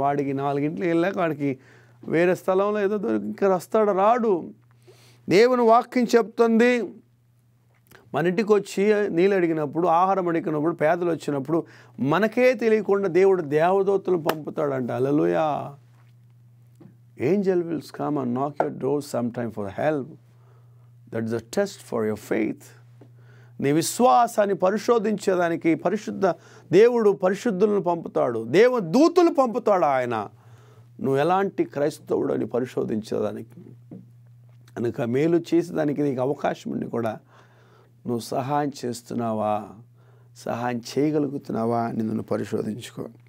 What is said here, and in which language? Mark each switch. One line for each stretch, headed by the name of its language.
Telugu: వాడికి 4 వెళ్ళాక వాడికి వేరే స్థలంలో ఏదో దొరికి ఇంకా వస్తాడు, రాడు. దేవుని వాక్యం చెప్తుంది, మన ఇంటికి వచ్చి నీళ్ళు అడిగినప్పుడు, ఆహారం అడిగినప్పుడు, పేదలు వచ్చినప్పుడు మనకే తెలియకుండా దేవుడు దేవదూతలు పంపుతాడంట. హల్లెలూయా.
English: Angel will come and knock your door sometime for help. That is a test for your faith.
Telugu: నీ విశ్వాసాన్ని పరిశోధించేదానికి దేవుడు పరిశుద్ధులను పంపుతాడు, దేవదూతలు పంపుతాడు ఆయన. నువ్వు ఎలాంటి క్రైస్తవుడు అని పరిశోధించేదానికి, కనుక మేలు చేసేదానికి నీకు అవకాశం ఉండి కూడా నువ్వు సహాయం చేస్తున్నావా, సహాయం చేయగలుగుతున్నావా అని నిన్ను పరిశోధించుకో.